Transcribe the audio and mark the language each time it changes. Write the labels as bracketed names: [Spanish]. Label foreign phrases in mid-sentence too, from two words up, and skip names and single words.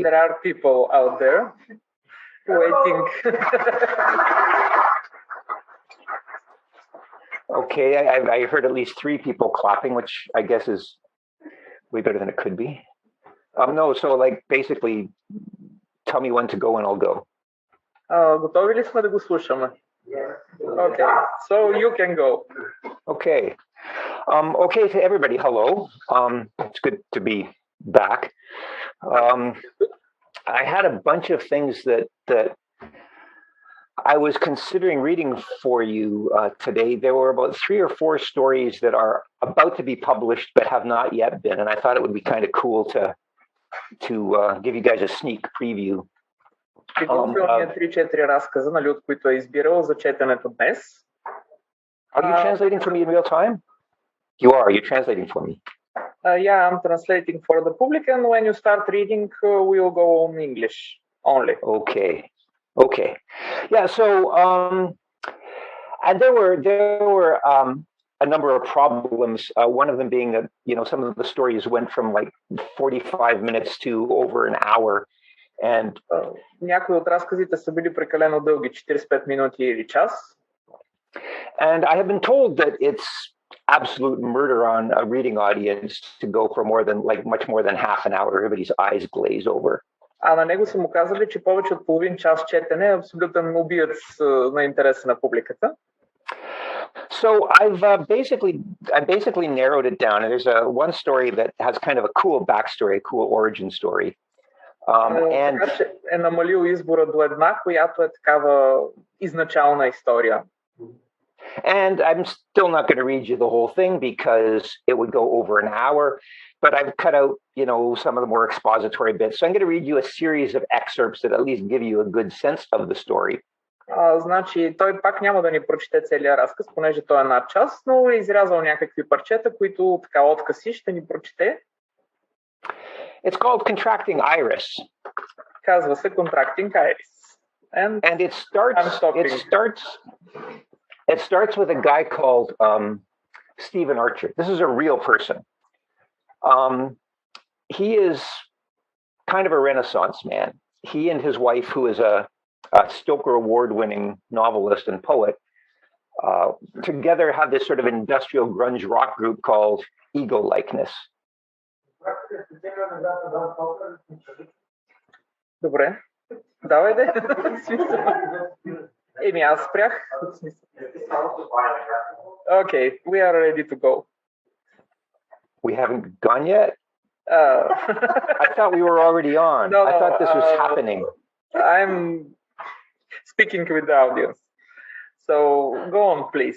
[English] There are people out there waiting. Okay, I heard at least 3 people clapping, which I guess is way better than it could be. No, so like basically, tell me when to go and I'll go. [Bulgarian] Готови ли сме да го слушаме? [English] Okay, so you can go. Okay. Okay, to everybody, hello. It's good to be back. I had a bunch of things that I was considering reading for you today. There were about 3 or 4 stories that are about to be published but have not yet been, and I thought it would be kind of cool to give you guys a sneak preview. [Bulgarian] Подготвил ми 3-4 разказа, нали, от които е избирал за четенето днес. [English] Are you translating for me in real time? You are. You're translating for me. Yeah, I'm translating for the public, and when you start reading, we'll go on English only. Okay. Yeah. So, and there were a number of problems. One of them being that some of the stories went from like 45 minutes to over an hour, and [Bulgarian] някои от разказите са били прекалено дълги, 45 минути или час. [English] And I have been told that it's absolute murder on a reading audience to go for much more than half an hour. Everybody's eyes glaze over. [Bulgarian] А на него са му казали, че повече от половин час четене е абсолютен убиец на интереса на публиката. [English] So I've basically narrowed it down, and there's one story that has kind of a cool backstory, a cool origin story. [Bulgarian] Така че е намалил избора до една, която е такава изначална история. [English] And I'm still not going to read you the whole thing because it would go over an hour, but I've cut out, some of the more expository bits. So I'm going to read you a series of excerpts that at least give you a good sense of the story. [Bulgarian] Значи, той пак няма да ни прочете целият разказ, понеже той е над час, но е изрязал някакви парчета, които така откъси ще ни прочете. [English] It's called Contracting Iris. [Bulgarian] Казва се Contracting Iris. [English] And it starts with a guy called Stephen Archer. This is a real person. He is kind of a Renaissance man. He and his wife, who is a Stoker Award-winning novelist and poet, together have this sort of industrial grunge rock group called Ego Likeness. [Bulgarian] Добре. Давай де. Еми, аз спрях. [English] Okay, we are ready to go. We haven't gone yet? I thought we were already on. No, I thought this was happening. I'm speaking with the audience. So go on, please.